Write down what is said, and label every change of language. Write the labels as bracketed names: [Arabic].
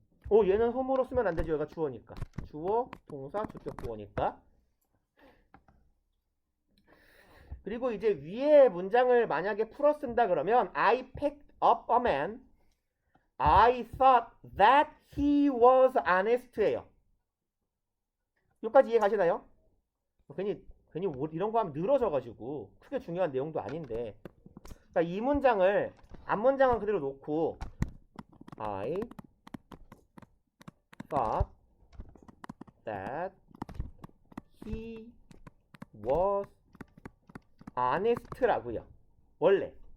[Korean] 얘는 홈으로 쓰면 안 되죠. 얘가 주어니까. 주어, 동사, 주격 부어니까. 그리고 이제 위에 문장을 만약에 풀어 쓴다 그러면 [English] I picked up a man. I thought that he was honest예요. [Korean] 여기까지 이해 가시나요? 괜히 이런 거 하면 늘어져가지고 크게 중요한 내용도 아닌데. 자, 이 문장을 앞문장은 그대로 놓고 [English] I thought that he was honest [Korean] 라고요. 원래.